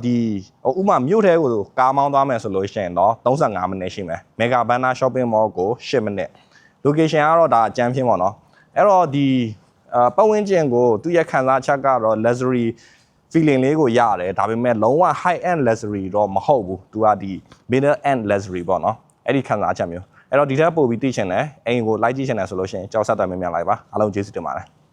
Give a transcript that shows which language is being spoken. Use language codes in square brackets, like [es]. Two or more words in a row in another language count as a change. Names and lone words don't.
[my] ဒီဥမာမြို့ထဲကိုကားမောင်းသွားမယ်ဆိုလို့ရှိရင်တော့35မိနစ်ရှိမယ်မေဂါဘန်နာ [en] shopping mall [my] ကို10မိနစ် location ကတော့ဒါအကျန်းပြင်းပေါ့နော်အဲ့တော့ဒီပတ်ဝန်းကျင်ကိုသူ့ရဲ့ခံစားချက်ကတော့ [en] luxury feeling [my] လေးကိုရတယ်ဒါပေမဲ့လုံးဝ [en] high end luxury [my] တော့မဟုတ်ဘူးသူကဒီ [en] middle end luxury [my] ပေါ့နော်အဲ့ဒီခံစားချက်မျိုးအဲ့တော့ဒီထက်ပိုပြီးသိချင်တယ်အိမ်ကိုလိုက်ကြည့်ချင်တယ်ဆိုလို့ရှိရင်ကြောက်ဆက်တယ်မြန်လိုက်ပါအားလုံးကျေးဇူးတင်ပါတယ်